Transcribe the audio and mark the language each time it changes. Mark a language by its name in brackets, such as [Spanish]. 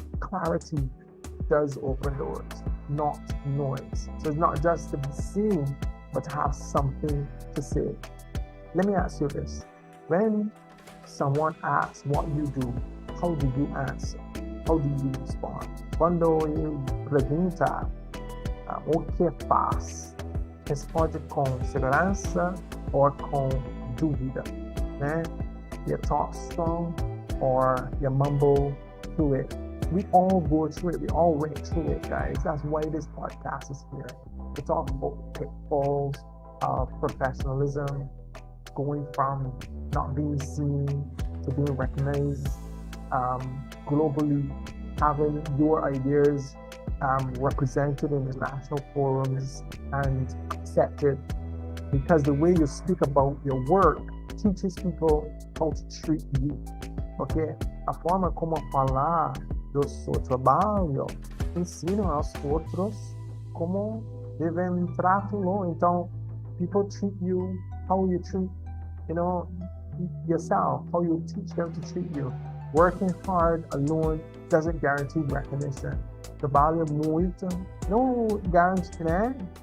[English] Clarity does open doors, not noise. So it's not just to be seen, but to have something to say. Let me ask you this. When someone asks what you do, how do you answer? How do you respond? [Portuguese] Quando eu perguntar o que faz, responde com segurança ou com dúvida, né? [English] You talk strong or you mumble through it. We all go through it. We all went through it, guys. That's why this podcast is here. To talk about pitfalls of professionalism, going from not being seen to being recognized globally, having your ideas represented in international forums and accepted, because the way you speak about your work teaches people how to treat you, ok? [Portuguese] A forma como falar do seu trabalho ensina aos outros como devem tratá-lo. [English] Então, people treat you how you treat, yourself, how you teach them to treat you. Working hard alone doesn't guarantee recognition. [Portuguese] Trabalho muito não garante, né?